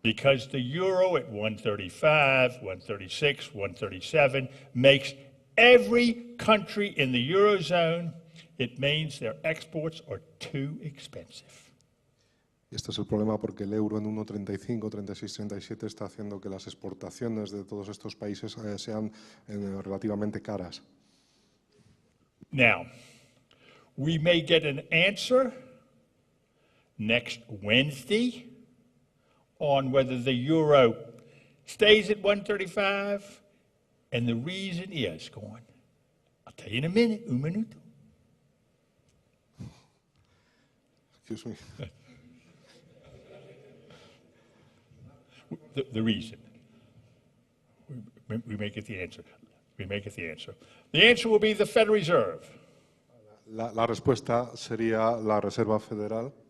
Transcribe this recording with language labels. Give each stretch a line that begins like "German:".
English: Because the euro at 135, 136, 137 makes every country in the Eurozone, it means their exports are too expensive.
Spanish: Y este es el problema porque el euro en 1,35, 36, 37 está haciendo que las exportaciones de todos estos países sean relativamente caras.
English: Now, we may get an answer next Wednesday on whether the euro stays at 135, and the reason is going. I'll tell you in a minute,
Spanish: un minuto.
English: Excuse me. The reason. We may get the answer. We may get the answer. The answer will be the Federal Reserve.
Spanish: La respuesta sería la Reserva Federal.